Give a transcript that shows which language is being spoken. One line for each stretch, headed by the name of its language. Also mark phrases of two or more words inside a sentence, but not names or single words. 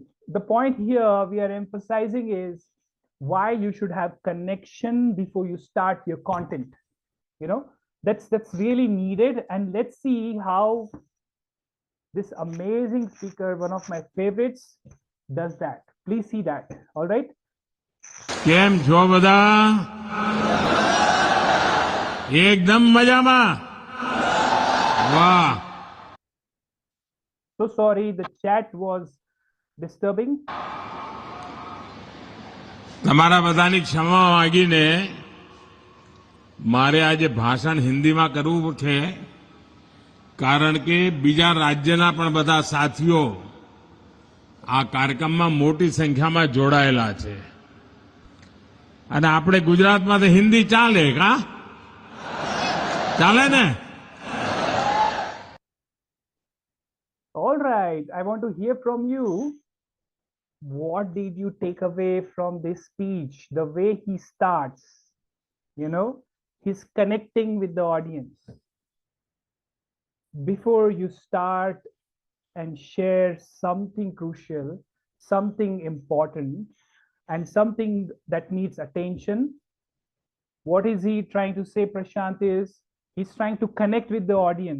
English: The point here we are emphasizing is why you should have connection before you start your content. You know, that's really needed. And let's see how this amazing speaker, one of my favorites, does that. Please see that. All right.
Gujarati: કેમ છો બધા એકદમ મજામાં વાહ
English: So sorry, the chat was disturbing.
Gujarati: તમારા બધાની ક્ષમા માંગીને મારે આજે ભાષણ હિન્દીમાં કરવું છે કારણ કે બીજા રાજ્યના પણ બધા સાથીઓ આ કાર્યક્રમમાં મોટી સંખ્યામાં જોડાયેલા છે અને આપણે ગુજરાતમાં તો હિન્દી ચાલે કા ચાલે ને
English: All right, I want to hear from you. What did you take away from this speech? The way he starts, you know, he's connecting with the audience. Before you start and share something crucial, something important, and something that needs attention, what is he trying to say, Prashant, is he's trying to connect with the audience.